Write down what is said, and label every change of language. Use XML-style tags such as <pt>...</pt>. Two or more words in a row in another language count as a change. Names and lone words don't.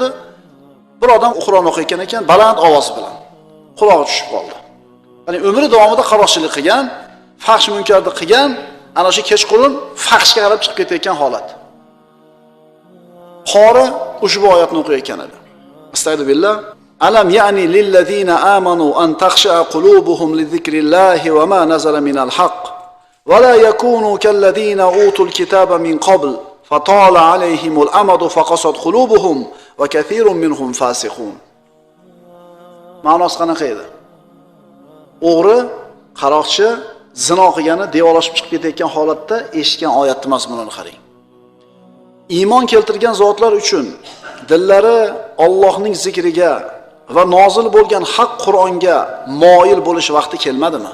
<uz>Bir odam Qur'on o'qiyotgan ekan, baland ovoz bilan. Qulog'i tushib qoldi. Ya'ni umri davomida qaroqchilik qilgan, fahsh munkarni qilgan, ana shu kechqurun fahshga qarab chiqib ketayotgan holat. Qori ushbu oyatni o'qiyotgan edi. Astagfirullah.</uz> <ar>ألم يأن للذين آمنوا أن تخشع قلوبهم لذكر الله وما نزل من الحق ولا يكونوا كالذين أوتوا الكتاب من قبل فطال عليهم الأمد فقست قلوبهم وكثير منهم فاسقون.</ar> <uz>Ma'nosi qanaqa edi? O'g'ri, qaroqchi zino qilgani devorlashib chiqib ketayotgan holatda eshitgan oyatning mazmunini qarang. Iymon keltirgan zotlar uchun dillari Allohning zikriga va nozil bo'lgan haq Qur'onga moyil bo'lish vaqti kelmadimi?</uz>